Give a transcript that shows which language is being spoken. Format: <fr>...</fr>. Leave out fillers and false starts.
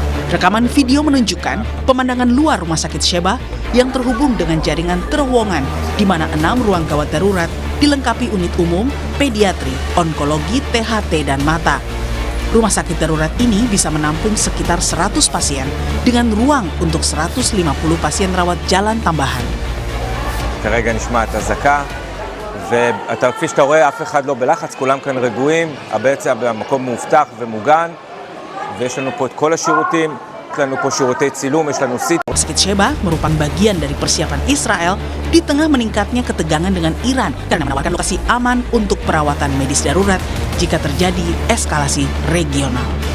<id>Rekaman video menunjukkan pemandangan luar rumah sakit Sheba yang terhubung dengan jaringan terowongan di mana 6 ruang gawat darurat dilengkapi unit umum, pediatri, onkologi, THT, dan mata. Rumah sakit darurat ini bisa menampung sekitar 100 pasien dengan ruang untuk 150 pasien rawat jalan tambahan.</id> <he>כרגע נשמעת אזעקה, ואתה כפי שאתה רואה אף אחד לא בלחץ, כולם כאן רגועים, בעצם המקום מאובטח ומוגן, ויש לנו פה את כל השירותים, יש לנו פה שירותי צילום, יש לנו סיט.</he> <id>Sakit Sheba merupakan bagian dari persiapan Israel di tengah meningkatnya ketegangan dengan Iran karena menawarkan lokasi aman untuk perawatan medis darurat jika terjadi eskalasi regional.</id>